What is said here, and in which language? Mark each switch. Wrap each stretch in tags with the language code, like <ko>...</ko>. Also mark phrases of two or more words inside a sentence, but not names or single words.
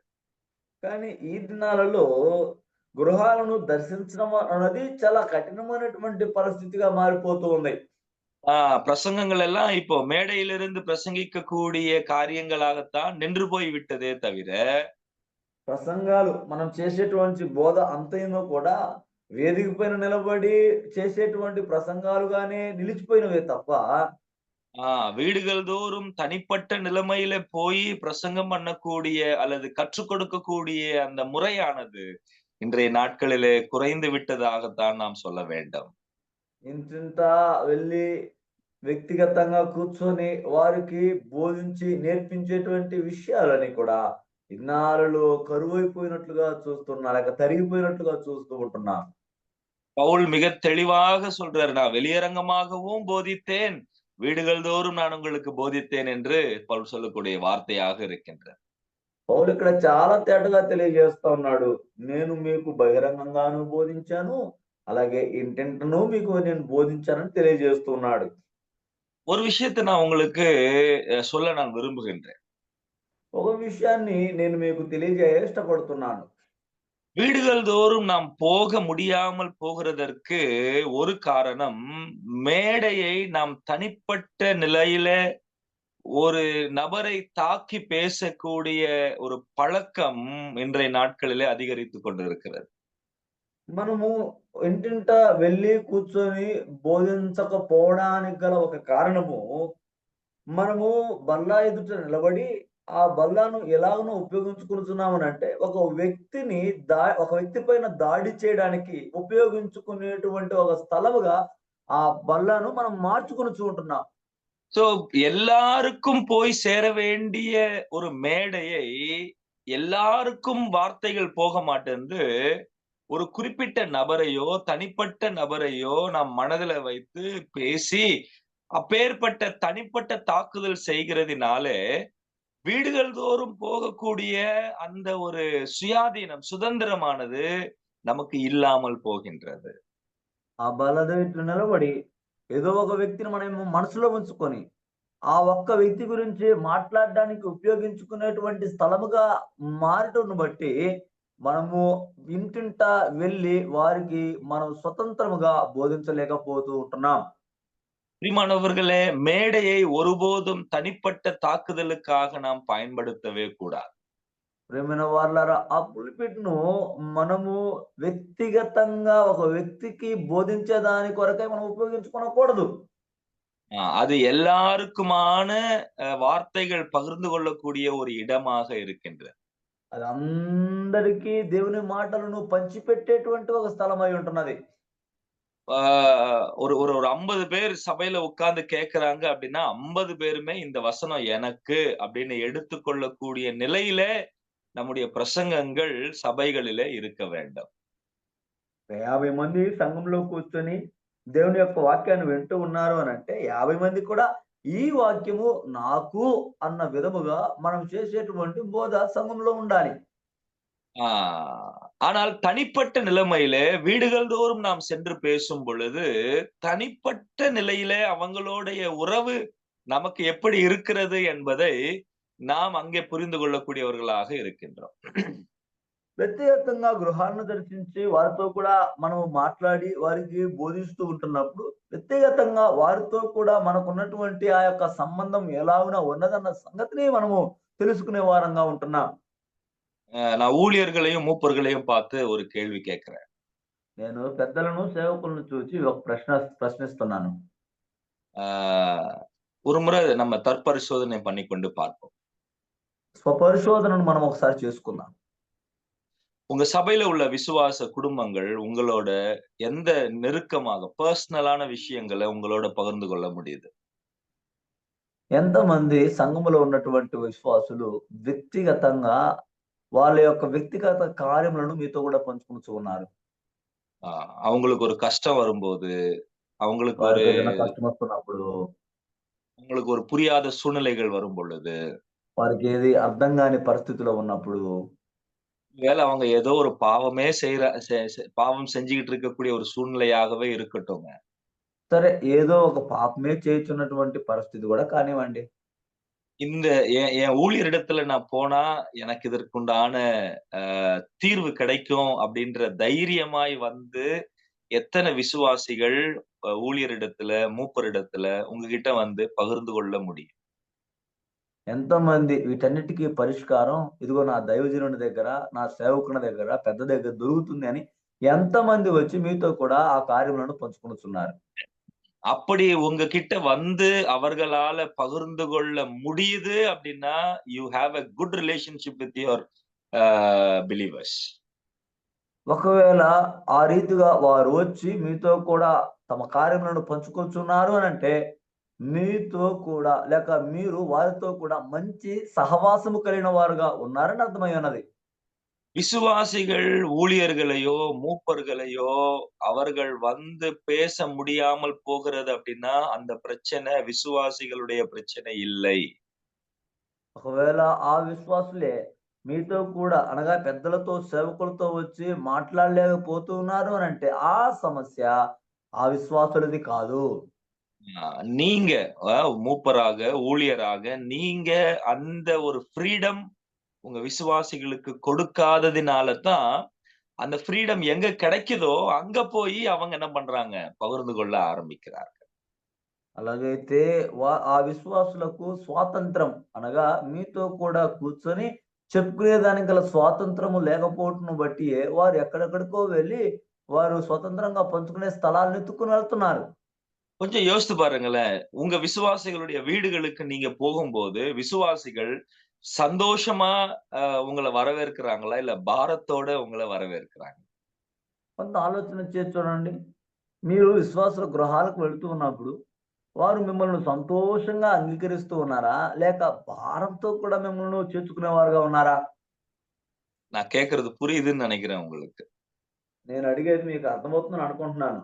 <te>కానీ ఈ దినాలలో గృహాలను దర్శించడం అన్నది చాలా కఠినమైనటువంటి పరిస్థితిగా మారిపోతూ ఉంది.</te> <ta>பிரசங்கங்கள் எல்லாம் இப்போ மேடையிலிருந்து பிரசங்கிக்கக்கூடிய காரியங்களாகத்தான் நின்று போய் விட்டதே தவிர,</ta> <te>ప్రసంగాలు మనం చేసేటువంటి బోధ అంతైనా కూడా వేదిక పైన నిలబడి చేసేటువంటి ప్రసంగాలుగానే నిలిచిపోయినవే తప్ప</te> <ta>வீடுகள் தோறும் தனிப்பட்ட நிலைமையில போய் பிரசங்கம் பண்ணக்கூடிய அல்லது கற்றுக் கொடுக்கக்கூடிய அந்த முறையானது இன்றைய நாட்களிலே குறைந்து விட்டதாகத்தான் நாம் சொல்ல வேண்டும்.</ta> <te>ఇంటింట వెళ్ళి వ్యక్తిగతంగా కూర్చొని వారికి బోధించి నేర్పించేటువంటి విషయాలని కూడా ఇన్నాళ్ళు కరువైపోయినట్లుగా చూస్తున్నా, లేక తరిగిపోయినట్లుగా చూస్తూ ఉంటున్నా.</te> <ta>பவுல் மிக தெளிவாக சொல்றாரு, நான் வெளியரங்கமாகவும் போதித்தேன், வீடுகள் தோறும் நான் உங்களுக்கு போதித்தேன் என்று பவுல் சொல்லக்கூடிய வார்த்தையாக இருக்கின்றது.</ta> <te>పౌలు ఇక్కడ చాలా తేటగా తెలియజేస్తా ఉన్నాడు. నేను మీకు బహిరంగంగాను బోధించాను, అలాగే ఇంటింటను మీకు నేను బోధించానని తెలియజేస్తున్నాడు.</te> <ta>ஒரு விஷயத்தை நான் உங்களுக்கு சொல்ல நான் விரும்புகின்றேன்.</ta> <te>ఒక విషయాన్ని నేను మీకు తెలియజేయ ఇష్టపడుతున్నాను.</te> <ta>வீடுகள் தோறும் நாம் போக முடியாமல் போகிறதற்கு ஒரு காரணம், மேடையை நாம் தனிப்பட்ட நிலையில ஒரு நபரை தாக்கி பேசக்கூடிய ஒரு பழக்கம் இன்றைய நாட்களிலே அதிகரித்துக் கொண்டிருக்கிறது.</ta> <te>మనము ఇంటింట వెళ్ళి కూర్చొని బోధించకపోవడానికి గల ఒక కారణము, మనము బల్ల ఎదుట నిలబడి ఆ బల్లను ఎలాగనో ఉపయోగించుకుంటున్నామనంటే ఒక వ్యక్తి పైన దాడి చేయడానికి ఉపయోగించుకునేటువంటి ఒక స్థలముగా ఆ బల్లను మనం మార్చుకొని ఉంటున్నాం.</te> <ta>சோ எல்லாருக்கும் போய் சேர வேண்டிய ஒரு மேடையை எல்லாருக்கும் வார்த்தைகள் போக மாட்டேன்னு ஒரு குறிப்பிட்ட நபரையோ தனிப்பட்ட நபரையோ நாம் மனதில வைத்து பேசி அப்பேற்பட்ட தனிப்பட்ட தாக்குதல் செய்கிறதினாலே வீடுகள் தோறும் போகக்கூடிய அந்த ஒரு சுயாதீனம், சுதந்திரமானது நமக்கு இல்லாமல் போகின்றது.</ta> <te>ఆ బల్ల దగ్గర నిలబడి ఏదో ఒక వ్యక్తిని మనం మనసులో ఉంచుకొని ఆ ఒక్క వ్యక్తి గురించి మాట్లాడడానికి ఉపయోగించుకునేటువంటి స్థలముగా మారటం బట్టి మనము ఇంటింట వెళ్ళి వారికి మనం స్వతంత్రముగా బోధించలేకపోతూ ఉంటున్నాం.</te> <ta>பிரியமானவர்களே, மேடையை ஒருபோதும் தனிப்பட்ட தாக்குதலுக்காக நாம் பயன்படுத்தவே கூடாது.</ta> <te>ప్రేమైన వాళ్ళారా, ఆ పులిపిట్ను మనము వ్యక్తిగతంగా ఒక వ్యక్తికి బోధించే దాని కొరకై మనం ఉపయోగించుకోకూడదు.</te> <ta>அது எல்லாருக்குமான வார்த்தைகள் பகிர்ந்து கொள்ளக்கூடிய ஒரு இடமாக இருக்கின்றது.</ta> <te>అది అందరికీ దేవుని మాటలను పంచిపెట్టేటువంటి ఒక స్థలమై ఉంటున్నది.</te> <ta>ஒரு ஒரு ஒரு 50 பேர் சபையில உட்கார்ந்து கேட்கிறாங்க அப்படின்னா 50 பேருமே இந்த வசனம் எனக்கு அப்படின்னு எடுத்துக்கொள்ளக்கூடிய நிலையில நம்முடைய பிரசங்கங்கள் சபைகளிலே இருக்க வேண்டும்.</ta> <te>50 మంది సంఘంలో కూర్చొని దేవుని యొక్క వాక్యాన్ని వింటూ ఉన్నారు అని అంటే 50 మంది కూడా ఈ వాక్యము నాకు అన్న విధముగా మనం చేసేటువంటి బోధ సంఘంలో ఉండాలి.</te> <ta>ஆனால் தனிப்பட்ட நிலைமையிலே வீடுகள் தோறும் நாம் சென்று பேசும் பொழுது தனிப்பட்ட நிலையிலே அவங்களுடைய உறவு நமக்கு எப்படி இருக்கிறது என்பதை நாம் அங்கே புரிந்து கொள்ளக்கூடியவர்களாக இருக்கின்றோம்.</ta> <te>వ్యక్తిగతంగా గృహాలను దర్శించి వారితో కూడా మనం మాట్లాడి వారికి బోధిస్తూ ఉంటున్నప్పుడు వ్యక్తిగతంగా వారితో కూడా మనకున్నటువంటి ఆ యొక్క సంబంధం ఎలాగునా ఉన్నదన్న సంగతిని మనము తెలుసుకునే వారంగా ఉంటున్నాం.</te> <ta>நான் ஊழியர்களையும் மூப்பர்களையும் பார்த்து ஒரு கேள்வி கேட்கிறேன்.</ta> <te>నేను పెద్దలను సేవకులను చూసి ఒక ప్రశ్నిస్తున్నాను.</te> <ta>ஒரு முறை நம்ம தற்பரிசோதனை பண்ணிக்கொண்டு பார்ப்போம்.</ta> <te>స్వపరిశోధనను మనం ఒకసారి చేసుకుందాం.</te> <ta>உங்க சபையில உள்ள விசுவாச குடும்பங்கள் உங்களோட எந்த நெருக்கமாக పర్సనலான விஷயங்களை உங்களோட పகிర్ந்து கொள்ள முடியுது?</ta> <te>ఎంతమంది సంఘములో ఉన్నటువంటి విశ్వాసులు వ్యక్తిగతంగా వాళ్ళ యొక్క వ్యక్తిగత కార్యములను మీతో కూడా పంచుకుంటూ ఉన్నారు?</te> <ta>அவங்களுக்கு ஒரு கஷ்டம் வரும்போது, அவங்களுக்கு ஒரு</ta> <te>వారికి ఏదైనా కష్టం వస్తున్నప్పుడు,</te> <ta>அவங்களுக்கு ஒரு புரியாத சூழ்நிலைகள் வரும் பொழுது,</ta> <te>వారికి ఏది అర్థం కాని పరిస్థితిలో ఉన్నప్పుడు,</te> <ta>ஒருவேளை அவங்க ஏதோ ஒரு பாவமே பாவம் செஞ்சுகிட்டு இருக்கக்கூடிய ஒரு சூழ்நிலையாகவே இருக்கட்டுங்க.</ta> <te>సరే ఏదో ఒక పాపమే చేయుచున్నటువంటి పరిస్థితి కూడా కానివ్వండి.</te> <ta>இந்த என் ஊழியரிடத்துல நான் போனா எனக்கு இதற்குண்டான தீர்வு கிடைக்கும் அப்படின்ற தைரியமாய் வந்து எத்தனை விசுவாசிகள் ஊழியரிடத்துல, மூப்பரிடத்துல உங்ககிட்ட வந்து பகிர்ந்து கொள்ள முடியும்?</ta> <te>ఎంతమంది వీటన్నిటికీ పరిష్కారం ఇదిగో నా దైవజనుని దగ్గర, నా సేవకుని దగ్గర, పెద్ద దగ్గర దొరుకుతుంది అని ఎంతమంది వచ్చి మీతో కూడా ఆ కార్యములను పంచుకొనుచున్నారు?</te> <ta>அப்படி உங்ககிட்ட வந்து அவர்களால பகிர்ந்து கொள்ள முடியுது அப்படின்னா,</ta> <en>You have a good relationship with your believers.</en> <te>ఒకవేళ ఆ రీతిగా వారు వచ్చి మీతో కూడా తమ కార్యములను పంచుకొనుచున్నారు అనంటే, మీతో కూడా లేక మీరు వారితో కూడా మంచి సహవాసము కలిగిన వారుగా ఉన్నారని అర్థమై ఉన్నది.</te> <ta>விசுவாசிகள் ஊழியர்களையோ, மூப்பர்களையோ அவர்கள் வந்து பேச முடியாமல் போகிறது அப்படின்னா, அந்த பிரச்சனை விசுவாசிகளுடைய பிரச்சனை இல்லை. ఒకవేళ ఆ విశ్వాసులే మీతో కూడా అనగా పెద్దలతో, సేవకులతో వచ్చి మాట్లాడలేకపోతూ ఉన్నారు అనంటే, ఆ సమస్య ఆ విశ్వాసులది కాదు. நீங்க மூப்பராக, ஊழியராக நீங்க அந்த ஒரு ஃப்ரீடம் உங்க விசுவாசிகளுக்கு கொடுக்காததினால தான், அந்த ஃப்ரீடம் எங்க கிடைக்குதோ, அங்க போய் அவங்க என்ன பண்றாங்க? பகிர்ந்து கொள்ள ஆரம்பிக்கிறார்கள்.</ta> <te>అలాగైతే ఆ విశ్వాసులకు స్వాతంత్రం అనగా మీతో కూడా కూర్చొని చెప్పుకునేదానికి గల స్వాతంత్రము లేకపోవటం బట్టియే వారు ఎక్కడెక్కడికో వెళ్ళి వారు స్వతంత్రంగా పంచుకునే స్థలాలను ఎత్తుకుని వెళ్తున్నారు.</te> <ta>கொஞ்சம் யோசித்து பாருங்களேன். உங்க விசுவாசிகளுடைய வீடுகளுக்கு நீங்க போகும்போது, விசுவாசிகள் சந்தோஷமா உங்கள வரவேற்கிறாங்களா? இல்ல பாரத்தோட உங்கள வரவேற்கிறாங்களா?</ta> <te>కొంత ఆలోచన చేసి చూడండి. మీరు విశ్వాసుల గృహాలకు వెళ్తూ ఉన్నప్పుడు వారు మిమ్మల్ని సంతోషంగా అంగీకరిస్తూ ఉన్నారా? లేక భారంతో కూడా మిమ్మల్ని చేర్చుకునేవారుగా ఉన్నారా?</te> <ta>நான் கேட்கிறது புரியுதுன்னு நினைக்கிறேன் உங்களுக்கு.</ta> <te>నేను అడిగేది మీకు అర్థమవుతుందని అనుకుంటున్నాను.</te>